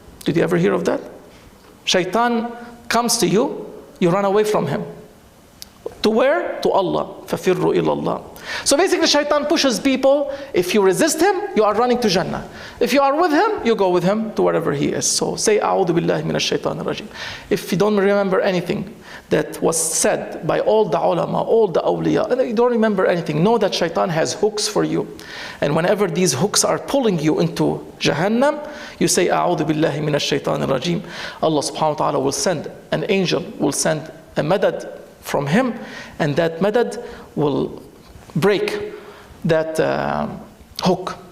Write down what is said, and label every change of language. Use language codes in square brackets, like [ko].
[en] Did you ever hear of that? Shaitan comes to you, you run away from him. To where? To Allah. [ar] فَفِرُّوا إِلَى اللَّهِ. [en] So basically shaitan pushes people. If you resist him, you are running to Jannah. If you are with him, you go with him to wherever he is. So say [ar] أعوذ بالله من الشيطان الرجيم. [en] If you don't remember anything that was said by all the ulama, all the awliya, and you don't remember anything, know that shaitan has hooks for you. And whenever these hooks are pulling you into Jahannam, you say [ar] أعوذ بالله من الشيطان الرجيم. [en] Allah subhanahu wa ta'ala will send an angel, will send a madad from him, and that madad will break that hook.